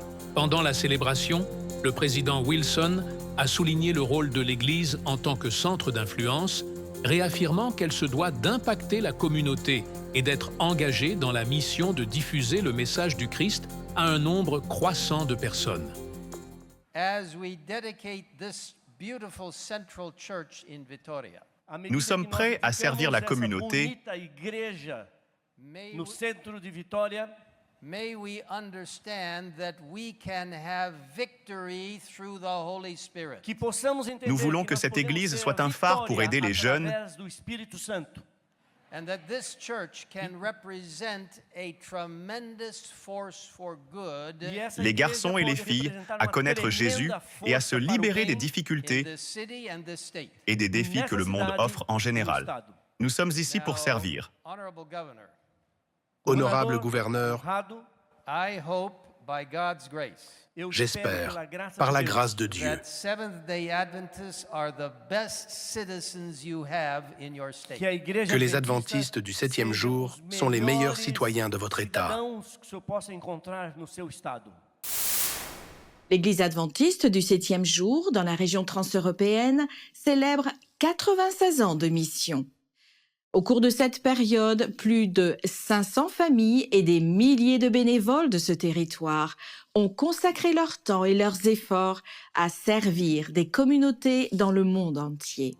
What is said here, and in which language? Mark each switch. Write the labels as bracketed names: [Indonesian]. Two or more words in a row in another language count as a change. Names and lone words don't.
[French] Pendant la célébration, le président Wilson a souligné le rôle de l'Église en tant que centre d'influence, réaffirmant qu'elle se doit d'impacter la communauté et d'être engagée dans la mission de diffuser le message du Christ à un nombre croissant de personnes. Nous sommes prêts à servir la communauté. [Portuguese] No centro de Vitória, [English] may we understand that we can have victory through the Holy Spirit. [Portuguese] que possamos entender [French] Nous voulons que [Portuguese] que nós [French] cette [Portuguese] podemos [French] Église [Portuguese] ter [French] soit [Portuguese] a [French] un phare pour [Portuguese] vitória [French] aider les jeunes [Portuguese] através do Espírito Santo. [English] And that this church can represent a tremendous force for good [Portuguese] E essa [French] les [Portuguese] igreja [French] garçons et les [Portuguese] pode [French] filles [Portuguese] representar [French] à [Portuguese] uma [French] connaître [Portuguese] tremenda [French] Jésus et à [Portuguese] força [French] se [Portuguese] para o [French] libérer des [Portuguese] bem [English] in [French] difficultés [English] this city and this state. [French] et des défis [Portuguese] nessa [French] que le monde [Portuguese] cidade [French] offre en [Portuguese] e no [French] général. [Portuguese] estado. [French] Nous sommes ici pour [English] Now, [French] servir. [English] Honorable Governor, [French] Honorable gouverneur, [Portuguese] Honrado, [English] I hope by God's grace [Portuguese] eu [French] j'espère, [Portuguese] espero pela graça [French] par [Portuguese] de [French] la [Portuguese] Deus, [French] grâce de Dieu, [English] that Seventh-day Adventists are the best citizens you have in your state. [Portuguese] que a igreja [French] que les [Portuguese] adventista [French] adventistes du septième [Portuguese] sejam [French] jour [Portuguese] os [French] sont les meilleurs [Portuguese] melhores [French] citoyens de votre État. [Portuguese] cidadãos que o senhor possa encontrar no seu estado. [French] L'Église adventiste du 7e jour, dans la région transeuropéenne, célèbre 96 ans de mission. Au cours de cette période, plus de 500 familles et des milliers de bénévoles de ce territoire ont consacré leur temps et leurs efforts à servir des communautés dans le monde entier.